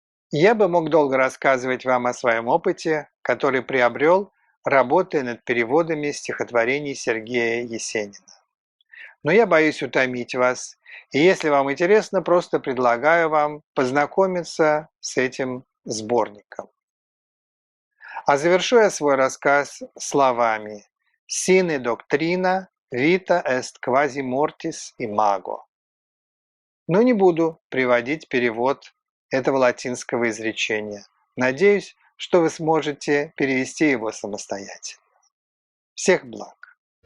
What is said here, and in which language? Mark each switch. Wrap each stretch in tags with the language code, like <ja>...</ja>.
<ru>Я бы мог долго рассказывать вам о своем опыте, который приобрел, работая над переводами стихотворений Сергея Есенина. Но я боюсь утомить вас, и если вам интересно, просто предлагаю вам познакомиться с этим сборником. А завершу я свой рассказ словами</ru> <la>«Sine doctrina vita est quasi mortis imago».</la> <ru>Но не буду приводить перевод этого латинского изречения. Надеюсь, что вы сможете перевести его самостоятельно. Всех благ!</ru>